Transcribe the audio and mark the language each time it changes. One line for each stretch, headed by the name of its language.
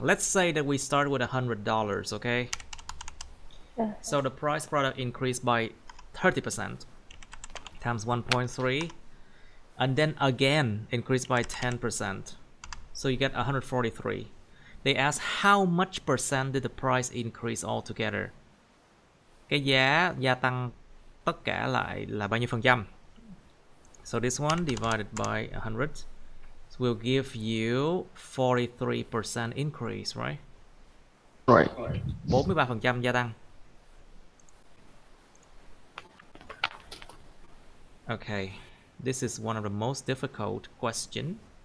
English: Let's say that we start with $100, okay? So the price product increased by 30% times 1.3, and then again increased by 10%. So you get 143. They ask how much percent did the price increase altogether?
Vietnamese: Cái giá gia tăng tất cả lại là bao nhiêu phần trăm?
English: So this one divided by 100 will give you 43% increase, right? Right.
Vietnamese: 43% gia tăng.
English: Okay, this is one of the most difficult question.